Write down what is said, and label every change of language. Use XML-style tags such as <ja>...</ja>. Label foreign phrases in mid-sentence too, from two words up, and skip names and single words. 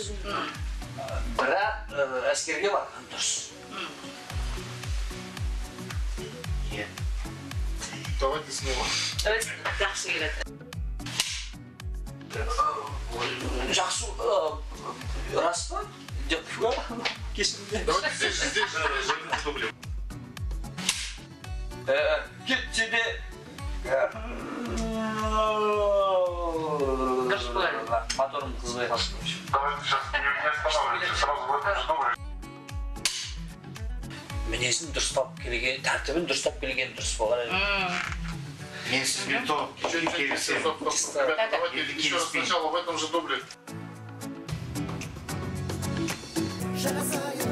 <kk>Бірақ әскерге барған дұрыс.</kk> <ru>Давайте снова.</ru> <kk>Жақсы келеді. Жақсы, рас па? Кесімде.</kk> <ru>Давайте здесь дублем. Тебе...</ru> <kk>Дұрыс болады. Моторым қызбай қалсын.</kk> <ru>Давайте сейчас не останавливайтесь, сразу возьмите дублем.</ru> <kk>Мінезін дұрыстап келген, тәртібін дұрыстап келген дұрыс болар еді. Мен сізбен то келісемін.</kk> <ru>Ребята, давайте еще раз сначала в этом же дубле.</ru> <kk>Жараса</kk>